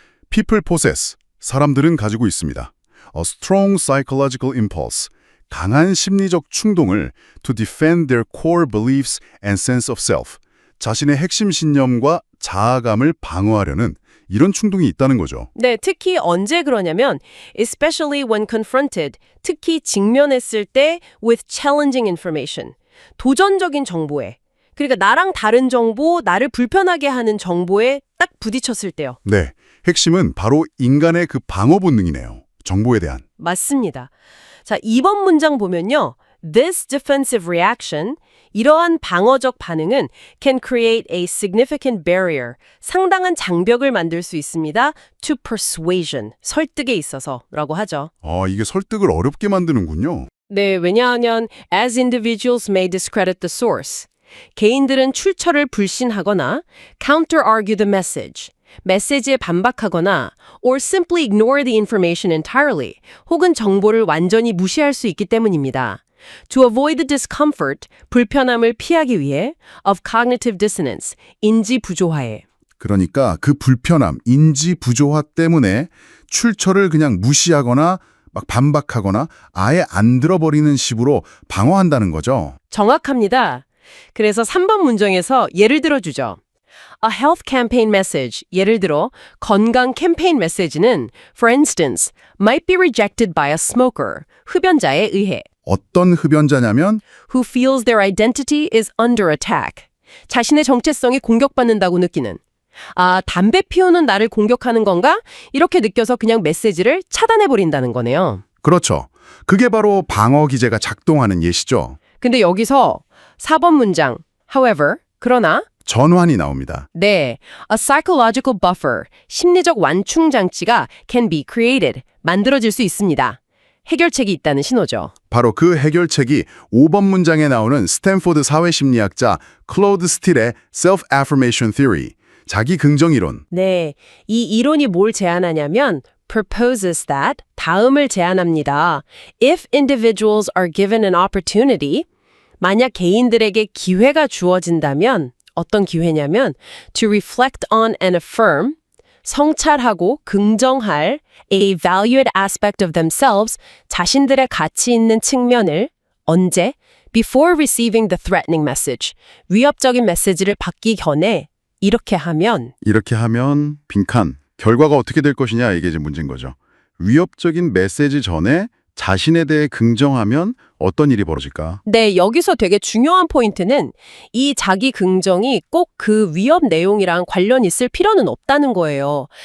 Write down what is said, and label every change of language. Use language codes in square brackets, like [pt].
[en] People possess, [ko] 사람들은 가지고 있습니다. [en] A strong psychological impulse, [ko] 강한 심리적 충동을 [en] to defend their core beliefs and sense of self, [ko] 자신의 핵심 신념과 자아감을 방어하려는 이런 충동이 있다는 거죠. 네, 특히 언제 그러냐면 [en] especially when confronted, [ko] 특히 직면했을 때 [en] with challenging information, [ko] 도전적인 정보에, 그러니까 나랑 다른 정보, 나를 불편하게 하는 정보에 딱 부딪혔을 때요. 네, 핵심은 바로 인간의 그 방어 본능이네요. 정보에 대한. 맞습니다. 자, 2번 문장 보면요. [en] This defensive reaction, [ko] 이러한 방어적 반응은 [en] can create a significant barrier, [ko] 상당한 장벽을 만들 수 있습니다. [en] to persuasion, [ko] 설득에 있어서라고 하죠. 이게 설득을 어렵게 만드는군요. 네, 왜냐하면 [en] as individuals may discredit the source, [ko] 개인들은 출처를 불신하거나 [en] counter-argue the message, [ko] 메시지에 반박하거나 [en] or simply ignore the information entirely, [ko] 혹은 정보를 완전히 무시할 수 있기 때문입니다. [en] To avoid the discomfort, [ko] 불편함을 피하기 위해 [en] of cognitive dissonance, [ko] 인지 부조화에. 그러니까 그 불편함, 인지 부조화 때문에 출처를 그냥 무시하거나 막 반박하거나 아예 안 들어버리는 식으로 방어한다는 거죠. 정확합니다. 그래서 3번 문장에서 예를 들어주죠. [en] A health campaign message, [ko] 예를 들어 건강 캠페인 메시지는 [en] for instance, might be rejected by a smoker, [ko] 흡연자에 의해 어떤 흡연자냐면 [en] who feels their identity is under attack, [ko] 자신의 정체성이 공격받는다고 느끼는 담배 피우는 나를 공격하는 건가? 이렇게 느껴서 그냥 메시지를 차단해버린다는 거네요. 그렇죠. 그게 바로 방어 기제가 작동하는 예시죠. 근데 여기서 4번 문장, [en] however, [ko] 그러나 전환이 나옵니다. [en] 네, a psychological buffer, [ko] 심리적 완충 장치가 [en] can be created, [ko] 만들어질 수 있습니다. 해결책이 있다는 신호죠. 바로 그 해결책이 5번 문장에 나오는 스탠포드 사회심리학자 클로드 스틸의 self-affirmation theory, 자기 긍정 이론. 네, 이 이론이 뭘 제안하냐면 [en] proposes that, [ko] 다음을 제안합니다. [en] If individuals are given an opportunity, [ko] 만약 개인들에게 기회가 주어진다면 어떤 기회냐면 [en] to reflect on and affirm, [ko] 성찰하고 긍정할 [en] a valued aspect of themselves, [ko] 자신들의 가치 있는 측면을 언제? [en] Before receiving the threatening message, [ko] 위협적인 메시지를 받기 전에 이렇게 하면 빈칸, 결과가 어떻게 될 것이냐 이게 이제 문제인 거죠. 위협적인 메시지 전에 자신에 대해 긍정하면 어떤 일이 벌어질까? 네, 여기서 되게 중요한 포인트는 이 자기 긍정이 꼭 그 위협 내용이랑 관련 있을 필요는 없다는 거예요.